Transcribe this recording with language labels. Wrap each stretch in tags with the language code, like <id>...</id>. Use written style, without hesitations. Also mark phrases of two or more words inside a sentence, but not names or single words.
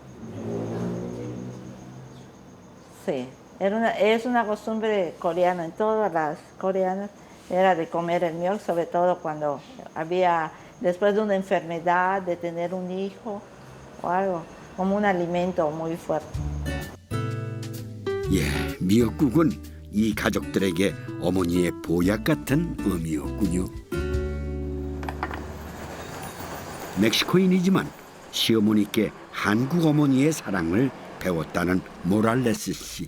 <es>Sí, es una costumbre coreana, en todas las coreanas era de comer el miok, sobre todo cuando había, después de una enfermedad, de tener un hijo o algo, como un alimento muy fuerte.</es> <ko>예, 미역국은 이 가족들에게 어머니의 보약 같은 의미였군요. 멕시코인이지만 시어머니께 한국 어머니의 사랑을 배웠다는 모랄레스 씨.</ko>